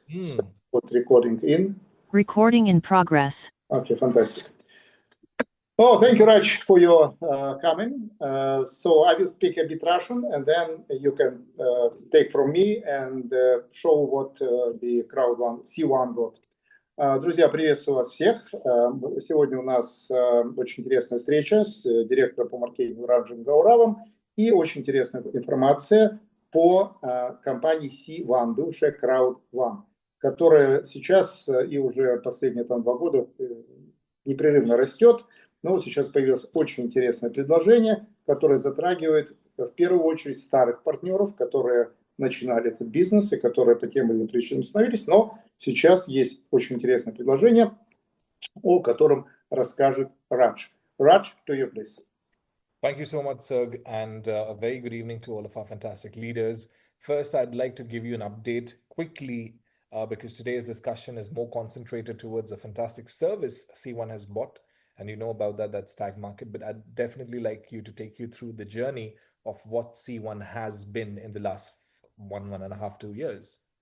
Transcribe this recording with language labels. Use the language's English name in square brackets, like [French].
[English] So put recording in. Recording in progress. Okay, fantastic. Oh, thank you, Raj, for your coming. So I will speak a bit Russian, and then you can take from me and show what the crowd one, C1 got. [Russian] Друзья, приветствую вас всех. Сегодня у нас очень интересная встреча с директором по маркетингу Раджем Гауравом и очень интересная информация по компании C1, бывшая Crowd One, которая сейчас и уже последние 2 года непрерывно растет. Но сейчас появилось очень интересное предложение, которое затрагивает в первую очередь старых партнеров, которые начинали этот бизнес и которые по тем или иным причинам остановились. Но сейчас есть очень интересное предложение, о котором расскажет Радж. [English] Радж, to you, please. Thank you so much, Serg, and a very good evening to all of our fantastic leaders. First, I'd like to give you an update quickly because today's discussion is more concentrated towards a fantastic service C1 has bought. And you know about that, that's Tag Market, but I'd definitely like you to take you through the journey of what C1 has been in the last 1.5, 2 years.